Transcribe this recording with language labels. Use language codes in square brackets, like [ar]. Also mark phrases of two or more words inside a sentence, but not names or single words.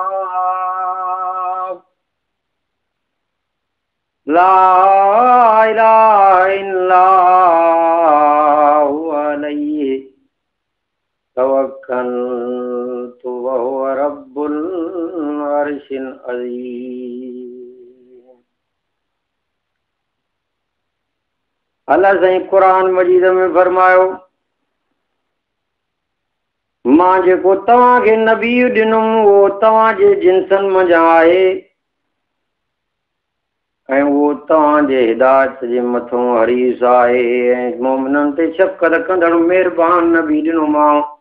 [ar] لا إله إلا الله عليه توكلت وهو رب العرش العظيم. [sd] अल्लाह साईं क़ुरान मजीद में फरमायो, मां जेको तव्हांखे नबी ॾिनुमि उहो तव्हांजे जिन्सनि मंझां आहे ऐं उहो तव्हांजे हिदायत जे मथां हरीस आहे ऐं मोमिननि ते शफ़क़त कंदड़ महिरबान नबी ॾिनोमांव।